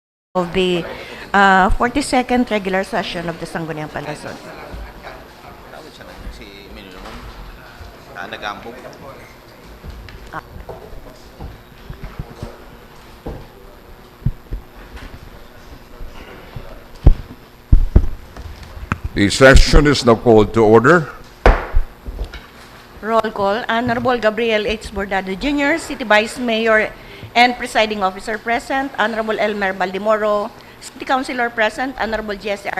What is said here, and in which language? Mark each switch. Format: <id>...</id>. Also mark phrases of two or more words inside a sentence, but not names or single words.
<en>of the 42nd regular session of the Sangguniang Panlungsod.</en> <bik>Tawid siya na si Minulong. Nagambog.</bik> <en>The session is now called to order. Roll call. Honorable Gabriel H. Bordado Jr., City Vice Mayor and Presiding Officer present. Honorable Elmer Baldimoro, City Councilor present. Honorable Jesse R.</en>